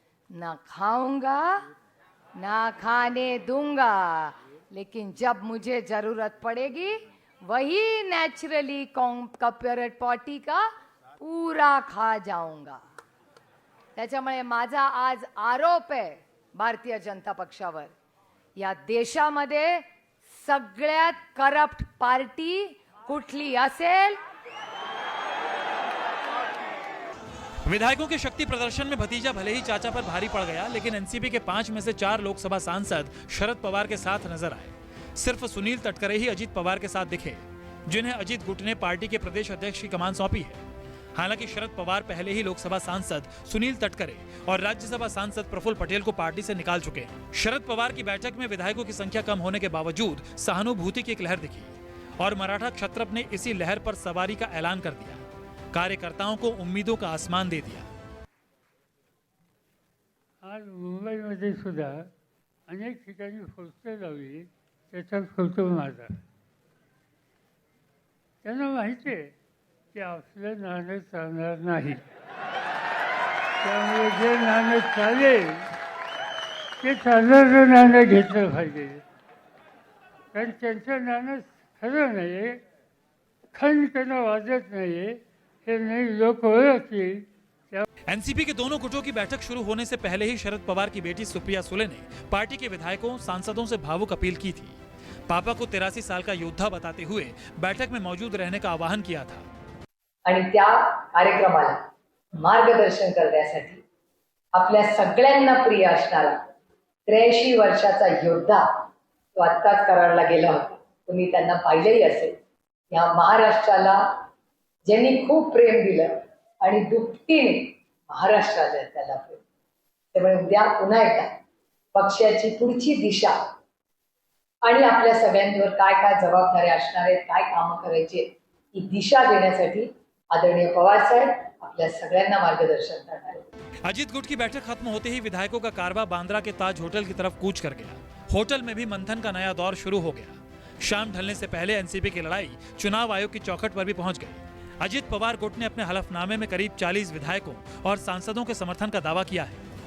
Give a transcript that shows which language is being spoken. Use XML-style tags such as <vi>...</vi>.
<hi>ना खाऊंगा ना खाने दूंगा, लेकिन जब मुझे जरूरत पड़ेगी वही नेचुरली कॉर्पोरेट पार्टी का पूरा खा जाऊंगा.</hi> <mr>त्याच्यामुळे माझा आज आरोप आहे भारतीय जनता पक्षावर, या देशामध्ये सगळ्यात करप्ट पार्टी कुठली असेल?</mr> <hi>विधायकों के शक्ति प्रदर्शन में भतीजा भले ही चाचा पर भारी पड़ गया, लेकिन एनसीपी के 5 में से 4 लोकसभा सांसद शरद पवार के साथ नजर आए. सिर्फ सुनील तटकरे ही अजीत पवार के साथ दिखे, जिन्हें अजीत गुट ने पार्टी के प्रदेश अध्यक्ष की कमान सौंपी है. हालांकि शरद पवार पहले ही लोकसभा सांसद सुनील तटकरे और राज्यसभा सांसद प्रफुल्ल पटेल को पार्टी से निकाल चुके हैं. शरद पवार की बैठक में विधायकों की संख्या कम होने के बावजूद सहानुभूति की एक लहर दिखी और मराठा क्षत्रप ने इसी लहर पर सवारी का ऐलान कर दिया. कार्यकर्ताओं को उम्मीदों का आसमान दे दिया.</hi> <mr>आज मुंबईमध्ये सुद्धा अनेक ठिकाणी पोस्टर लावली, त्याच्यात फोटो माझा. त्यांना माहिती आहे की आपलं नाणं चालणार नाही, त्यामुळे जे नाणं चालेल ते चालणारं नाणं घेतलं पाहिजे. कारण त्यांचं नाणं खरं नाही आहे, खणखणं वाजत नाही आहे, हे नाही लोक ओळखतील.</mr> <hi>एनसीपी के दोनों गुटों की बैठक शुरू होने से पहले ही शरद पवार की बेटी सुप्रिया सुले ने पार्टी के विधायकों सांसदों से भावुक अपील की थी. पापा को 83 साल का योद्धा बताते हुए बैठक में मौजूद रहने का आह्वान किया था.</hi> <mr>आणि त्या कार्यक्रमाला मार्गदर्शन करण्यासाठी आपल्या सगळ्यांना प्रिय असणारा 83 वर्षाचा योद्धा तो आत्ताच कराडला गेला होता. तुम्ही त्यांना पाहिलेही असेल. या महाराष्ट्राला ज्यांनी खूप प्रेम दिलं आणि दुपटीने महाराष्ट्राला त्याला प्रेम. त्यामुळे उद्या पुन्हा एकदा पक्षाची पुढची दिशा आणि आपल्या सगळ्यांवर काय काय जबाबदाऱ्या असणार आहेत, काय कामं करायची ही दिशा देण्यासाठी आदरणीय पवार साहेब आपल्या सगळ्यांना मार्गदर्शन करणार आहेत.</mr> <hi>अजीत गुट की बैठक खत्म होते ही विधायकों का कारवां बांद्रा के ताज होटल की तरफ कूच कर गया. होटल में भी मंथन का नया दौर शुरू हो गया. शाम ढलने से पहले एनसीपी की लड़ाई चुनाव आयोग की चौखट पर भी पहुंच गई. अजीत पवार गुट ने अपने हलफनामे में करीब 40 विधायकों और सांसदों के समर्थन का दावा किया है.</hi>